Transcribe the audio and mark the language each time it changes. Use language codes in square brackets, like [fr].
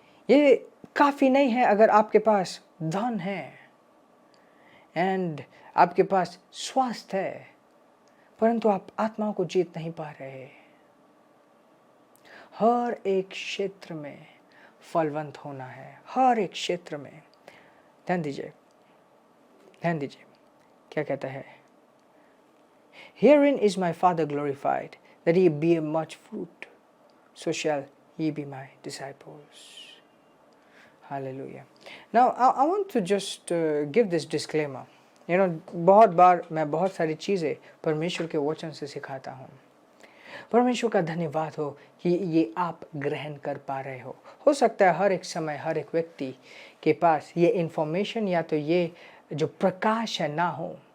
[hi] ये काफी नहीं है अगर आपके पास धन है एंड आपके पास स्वास्थ्य है, परंतु आप आत्माओं को जीत नहीं पा रहे। हर एक क्षेत्र में फलवंत होना है, हर एक क्षेत्र में। ध्यान दीजिए, ध्यान दीजिए क्या कहता है, [en] Herein is my Father glorified, that ye bear much fruit, so shall ye be my disciples. Hallelujah. Now I want to just give this disclaimer. You know, [hi] बहुत बार मैं बहुत सारी चीज़ें परमेश्वर के वचन से सिखाता हूँ। परमेश्वर का धन्यवाद हो कि ये आप ग्रहण कर पा रहे हो सकता है हर एक समय हर एक व्यक्ति के पास ये इन्फॉर्मेशन या तो ये जो प्रकाश है ना हो।